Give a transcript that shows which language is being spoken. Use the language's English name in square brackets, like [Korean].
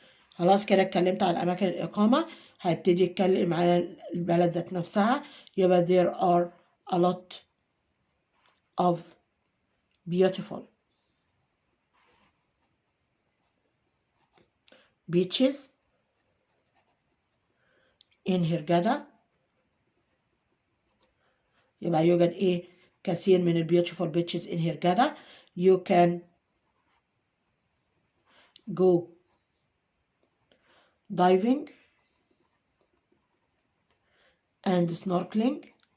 [Arabic] خلاص كده اتكلمت على أماكن الإقامة. هيبتدي يتكلم على البلد ذات نفسها. يبقى [English] there are a lot of beautiful beaches in Hurghada. [Arabic] يبقى يوجد إيه؟ كثير من ال [English] beautiful beaches in Hurghada. You can go diving and snorkeling.